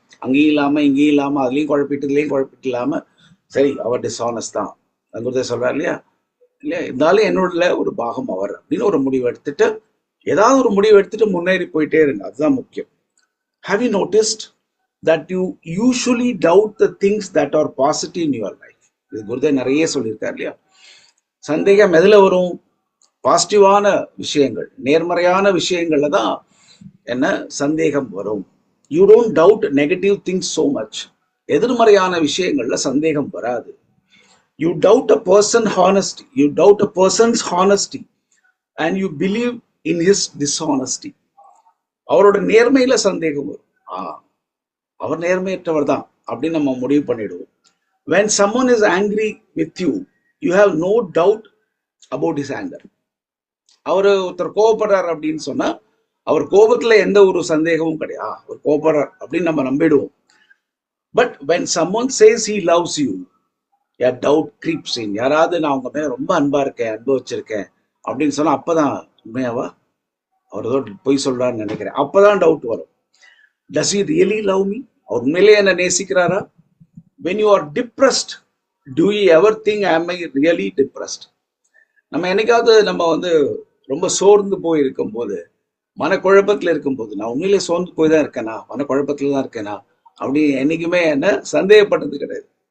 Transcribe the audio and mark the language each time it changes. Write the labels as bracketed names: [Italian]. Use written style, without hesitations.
[Tamil] அங்கேயும் இல்லாம இங்கேயும் இல்லாம அதுலயும் குழப்பிட்டு இதுலயும் குழப்பிட்டு இல்லாம, சரி அவர் டிஸ்ஆனஸ்ட் தான் அங்குறத சொல்றாரு இல்லையா? இருந்தாலும் என்னோட ஒரு பாகம் அவர் அப்படின்னு ஒரு முடிவு எடுத்துட்டு, ஏதாவது ஒரு முடிவு எடுத்துட்டு முன்னேறி போயிட்டே இருங்க. அதுதான் முக்கியம். [English] Have you noticed that you usually doubt the things that are positive in your life? [Tamil] இது குருதேவ் நிறைய சொல்லியிருக்காரு இல்லையா? சந்தேகம் எதுல வரும்? பாசிட்டிவான விஷயங்கள், நேர்மறையான விஷயங்கள்ல தான் சந்தேகம் வரும். [English] You don't doubt negative things so much. [Tamil] எதிர்மறையான விஷயங்கள்ல சந்தேகம் வராது. [English] You doubt a person honesty, you doubt a person's honesty and you believe in his dishonesty. [Tamil] அவரோட நேர்மையில சந்தேகம் வரும். அவர் நேர்மையற்றவர் தான் அப்படின்னு நம்ம முடிவு பண்ணிடுவோம். [English] When someone is angry with you, you have no doubt about his anger. [Tamil] அவரு ஒருத்தர் கோபப்படுறார் அப்படின்னு சொன்னா அவர் கோபத்துல எந்த ஒரு சந்தேகமும் கிடையாது. அவர் கோபப்படுறார் அப்படின்னு நம்ம நம்பிடுவோம். [English] But when someone says he loves you, doubt creeps in. [Tamil] யாராவது நான் உங்க மேல ரொம்ப அன்பா இருக்கேன், அன்பு வச்சிருக்கேன் அப்படின்னு சொன்னா அப்பதான் உண்மையாவா அவர் ஏதோ பொய் சொல்றான்னு நினைக்கிறேன், அப்பதான் டவுட் வரும். [English] Does he really love me? [Tamil] அவர் உண்மையிலேயே என்ன நேசிக்கிறாரா? [English] when you are depressed, do you ever think am I really depressed? [Tamil] நம்ம என்னைக்காவது நம்ம வந்து ரொம்ப சோர்ந்து போய் இருக்கும்போது, மனக்குழப்பத்தில் இருக்கும்போது, நான் உண்மையிலே சோர்ந்து போய் தான் இருக்கேனா, மனக்குழப்பத்தில் தான் இருக்கேனா அப்படி என்னைக்குமே என்ன சந்தேகப்பட்டது கிடையாது.